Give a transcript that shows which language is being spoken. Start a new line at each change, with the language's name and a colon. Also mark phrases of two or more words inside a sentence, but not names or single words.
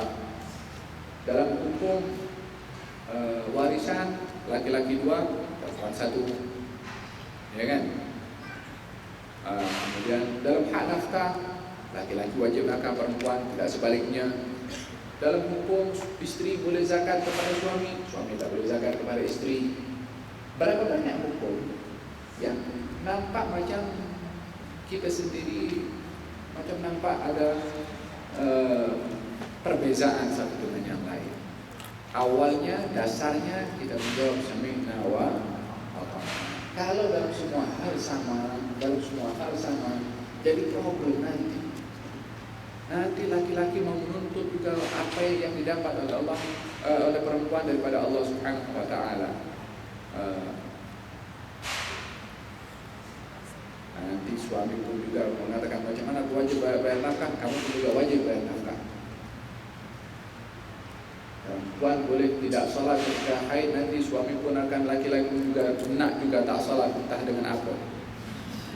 Indonesian: Dalam hukum warisan laki-laki dua, perempuan satu, ya kan? Kemudian dalam hak nafkah, laki-laki wajib nafkah perempuan, tidak sebaliknya. Dalam hukum istri boleh zakat kepada suami, suami tak boleh zakat kepada istri.
Malay: Berapa banyak hukum yang nampak macam kita sendiri, macam nampak ada perbezaan satu dengan yang lain.
Indonesian: Awalnya dasarnya kita menjawab
Arabic: sami'na wa ata'na.
Indonesian: Kalau dalam semua hal sama, jadi problem nanti. Nanti laki-laki mau menuntut juga apa yang didapat oleh Allah, oleh perempuan daripada Allah
Arabic: Subhanahu wa Ta'ala.
Indonesian: Nanti suami pun juga mengatakan macam mana aku wajib bayar nafkah, kamu pun juga wajib bayar nafkah. Perempuan boleh tidak salat ketika haid, nanti suami pun akan, laki-laki juga nak juga tak salat, entah dengan apa.